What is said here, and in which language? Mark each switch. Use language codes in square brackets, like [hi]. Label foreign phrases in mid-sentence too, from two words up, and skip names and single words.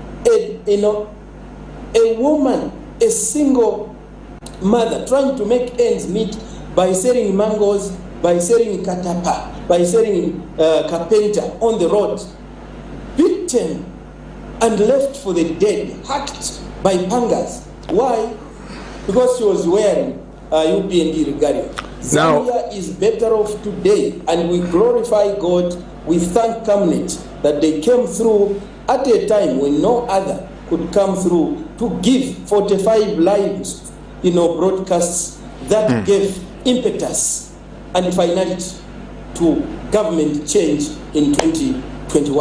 [en] A woman, a single mother, trying to make ends meet by selling mangoes, by selling katapa, by selling carpenter on the road, beaten and left for the dead, hacked by pangas. Why? Because she was wearing UPND regalia. Zambia is better off today, and we glorify God. We thank COMNET that they came through at a time when no other could come through to give 45 lives, broadcasts that gave impetus and finality to government change in 2021.